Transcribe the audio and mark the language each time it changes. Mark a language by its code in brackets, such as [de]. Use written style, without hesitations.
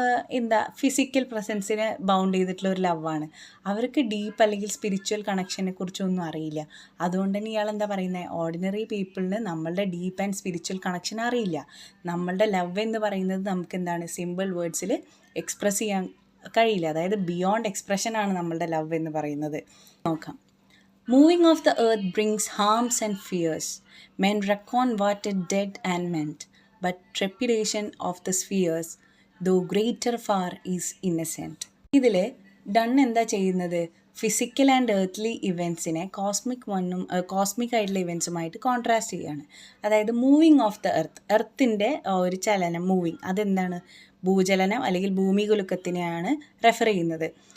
[ml] എന്താ physical പ്രസൻസിനെ bound ചെയ്തിട്ടുള്ള ഒരു ലവാണ്. അവർക്ക് ഡീപ്പ് അല്ലെങ്കിൽ സ്പിരിച്വൽ കണക്ഷനെ കുറിച്ചൊന്നും അറിയില്ല. അതുകൊണ്ട് തന്നെ ഇയാൾ എന്താ പറയുന്നത്, ഓർഡിനറി പീപ്പിളിന് നമ്മളുടെ ഡീപ്പ് ആൻഡ് സ്പിരിച്വൽ കണക്ഷൻ അറിയില്ല. നമ്മളുടെ ലവ് എന്ന് പറയുന്നത് നമുക്ക് എന്താണ് സിമ്പിൾ വേർഡ്സിൽ എക്സ്പ്രസ് ചെയ്യാൻ കഴിയില്ല. അതായത് ബിയോണ്ട് എക്സ്പ്രഷനാണ് നമ്മളുടെ ലവ് എന്ന് പറയുന്നത്. നോക്കാം. [en] Moving of the earth brings harms and fears. Men reckon what it did and meant, but trepidation of the spheres, though greater far, is innocent. [ml] ഇതിൽ ഡൺ എന്താ ചെയ്യുന്നത്, ഫിസിക്കൽ ആൻഡ് എർത്ത്ലി ഇവൻറ്റ്സിനെ കോസ്മിക് ആയിട്ടുള്ള ഇവൻറ്റ്സുമായിട്ട് contrast ചെയ്യുകയാണ്. അതായത് moving of the എർത്തിൻ്റെ ഒരു ചലനം, moving, അതെന്താണ്, ഭൂചലനം അല്ലെങ്കിൽ ഭൂമികുലുക്കത്തിനെയാണ് റെഫർ ചെയ്യുന്നത്.